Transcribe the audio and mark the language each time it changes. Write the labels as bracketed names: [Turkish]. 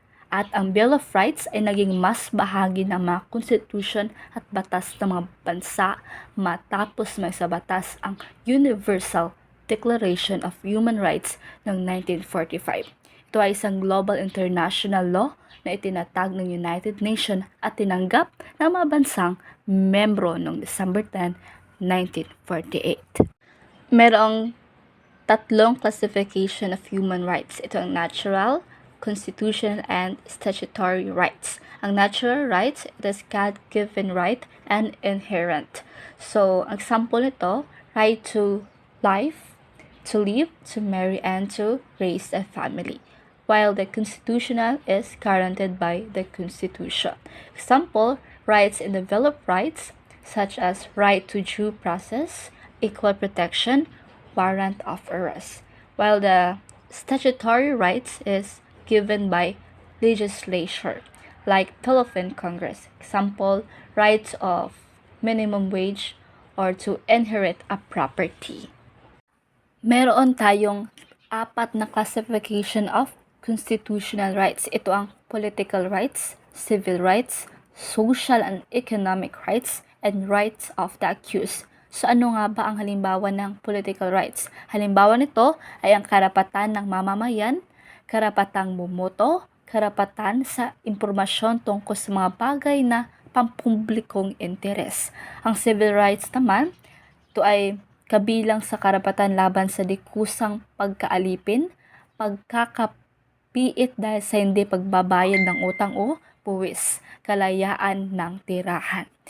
[Filipino] At ang Bill of Rights ay naging mas bahagi ng mga konstitusyon at batas ng mga bansa matapos may sa batas ang Universal Declaration of Human Rights ng 1945. Ito ay isang [English] global international law [Filipino] na itinatag ng United Nations at tinanggap ng mga bansang membro noong December 10, 1948. Merong tatlong [English] classification of human rights. [Filipino] Ito ang [English] natural, constitutional, and statutory rights. Ang natural rights, it is God-given right and inherent. So, ang example nito, right to life, to live, to marry, and to raise a family. While the constitutional is guaranteed by the Constitution. Example, rights in the Bill of Rights, such as right to due process, equal protection, warrant of arrest. While the statutory rights is given by legislature, like Philippine Congress. Example, rights of minimum wage or to inherit a property. [Filipino] Meron tayong apat na [English] classification of constitutional rights. [Filipino] Ito ang [English] political rights, civil rights, social and economic rights, and rights of the accused. [Filipino] So ano nga ba ang halimbawa ng political rights? Halimbawa nito ay ang karapatan ng mamamayan, karapatang bumoto, karapatan sa impormasyon tungkol sa mga bagay na pampublikong interes. Ang civil rights naman, ito ay kabilang sa karapatan laban sa dikusang pagkaalipin, pagkakapiit dahil sa hindi pagbabayad ng utang o buwis, kalayaan ng tirahan.